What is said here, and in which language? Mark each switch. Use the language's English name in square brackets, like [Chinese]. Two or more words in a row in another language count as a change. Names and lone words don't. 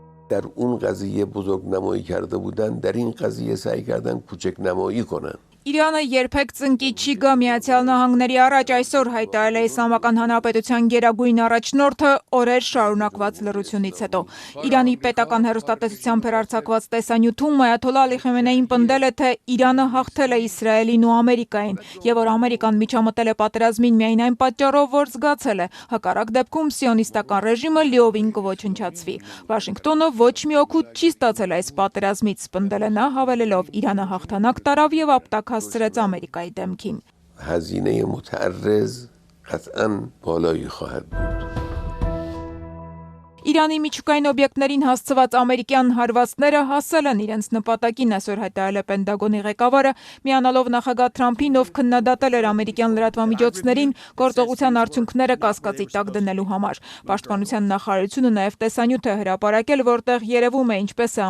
[Persian] در اون قضیه بزرگنمایی کرده بودن در این قضیه سعی کردن کوچک‌نمایی کنن. [Armenian] Իրանը երբեք ծնկի չի գա Միացյալ Նահանգների առաջ այսօր հայտարարել է Իսլամական Հանրապետության գերագույն առաջնորդը օրեր շարունակված լռությունից հետո։ Իրանի պետական հեռուստատեսությամբ հեռարձակված տեսանյութում Այաթոլլա Ալի Խամենեին պնդել է, թե Իրանը հաղթել է Իսրայելին ու Ամերիկային, եւ որ Ամերիկան միջամտել է պատերազմին միայն այն պատճառով, որ զգացել է հակառակ դեպքում սիոնիստական ռեժիմը լիովին կոչնչացվի։ Վաշինգտոնը ոչ մի օգուտ չի ստացել այս պատերազմից, պնդել է նա, հավելելով Իրանը հաղթանակ տարավ եւ ապտակ հասցրեց Ամերիկայի դեմքին։ [Persian] هزینه متعرض قطعاً بالایی خواهد بود. [Armenian] Իրանի միջուկային օբյեկտներին հասցված ամերիկյան հարվածները հասել են իրենց նպատակին, այսօր հայտարարել է Պենտագոնի ղեկավարը, միանալով նախագահ Թրամփին, ով քննադատել էր ամերիկյան լրատվամիջոցներին գործողության արդյունքները կասկածի տակ դնելու համար։ Պաշտպանության նախարարությունը նաև տեսանյութ է հրապարակել, որտեղ երևում է ինչպես է